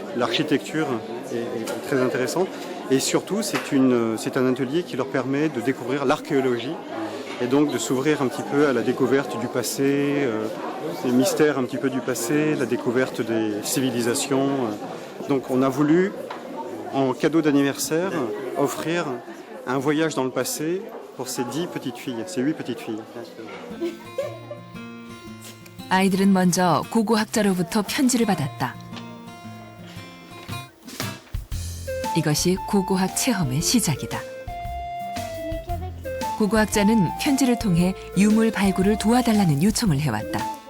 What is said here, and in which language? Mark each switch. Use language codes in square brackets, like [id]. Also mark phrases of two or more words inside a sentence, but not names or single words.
[fr] L'architecture est très intéressante. Et surtout, c'est un atelier qui leur permet de découvrir l'archéologie et donc de s'ouvrir un petit peu à la découverte du passé, les mystères un petit peu du passé, la découverte des civilisations. Donc on a voulu, en cadeau d'anniversaire, offrir un voyage dans le passé pour ces 10 petites filles, ces 8 petites filles. [ko] 아이들은 먼저 고고학자로부터 편지를 받았다. 이것이 고고학 체험의 시작이다. 고고학자는 편지를 통해 유물 발굴을 도와달라는 요청을 해왔다.